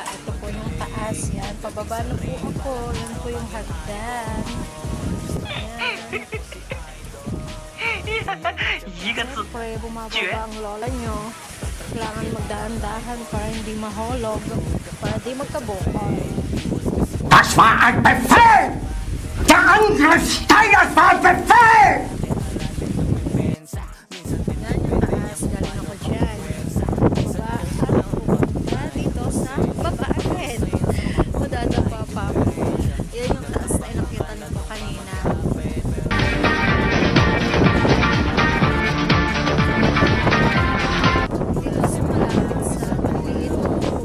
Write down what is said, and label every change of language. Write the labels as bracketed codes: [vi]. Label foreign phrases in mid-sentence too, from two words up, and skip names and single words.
[tl] Ito po yung taas. Yan. Pababa na po ako. Yan po yung hagdan. Yan. Siyempre, bumababa ang lola nyo. Kailangan magdaan-dahan para hindi mahulog. Para di magkabukol. [de] Das war ein Befehl! Der Angriff Steiners war ein Befehl! [tl] Yan yung taas. Galing ako dyan. Baba. Pupunta dito sa baba agad. Madadapa pa ako. Yan yung taas na nakita na ko kanina. Dito sa malapit sa maliit na pool.